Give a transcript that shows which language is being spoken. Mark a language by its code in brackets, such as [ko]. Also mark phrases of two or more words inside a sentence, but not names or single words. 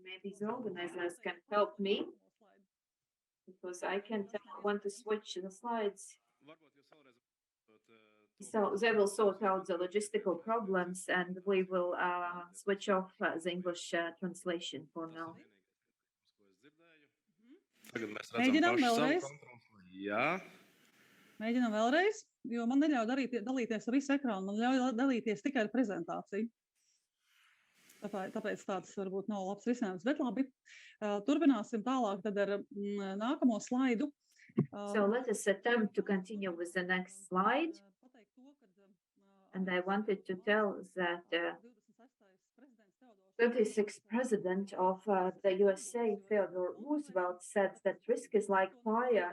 [en] Maybe the organizers can help me because I can tell when to switch the slides. So they will sort out the logistical problems and we will switch off the English translation for now. [lv] Mēģinām vēlreiz. Jā. Mēģinām vēlreiz, jo man neļauj dalīties ar visu ekrānu, man ļauj dalīties tikai ar prezentāciju. Tāpēc tāds varbūt nav labs risinājums, bet labi. Turpināsim tālāk tad ar nākamo slaidu. [en] So let us attempt to continue with the next slide. And I wanted to tell that 36th president of the USA, Theodore Roosevelt, said that risk is like fire.